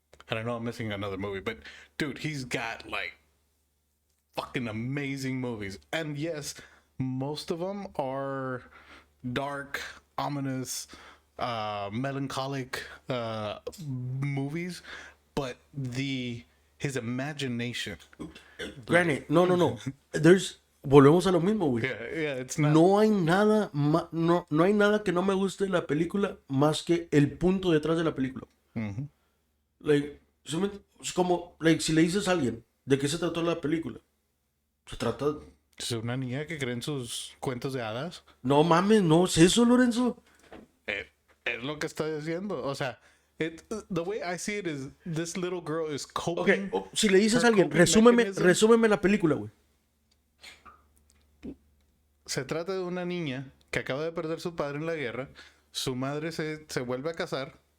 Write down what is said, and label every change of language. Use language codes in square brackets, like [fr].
[en] I don't know, I'm missing another movie, but dude, he's got like fucking amazing movies. And yes, most of them are dark, ominous, melancholic movies, but his imagination. Granted, [es] no. Volvemos a lo mismo, güey. [en] Yeah, it's not. [es] No hay nada, no hay nada que no me guste de la película más que el punto detrás de la película. Like, es como, like, si le dices a alguien de qué se trató la película, se trata. Es una niña que cree en sus cuentos de hadas. No mames, no es eso, Lorenzo. Es lo que está diciendo. O sea, [en] the way I see it is this little girl is coping. [es] Okay, si le dices a alguien, resúmeme la película, güey. Se trata de una niña que acaba de perder su padre en la guerra. Su madre se vuelve a casar.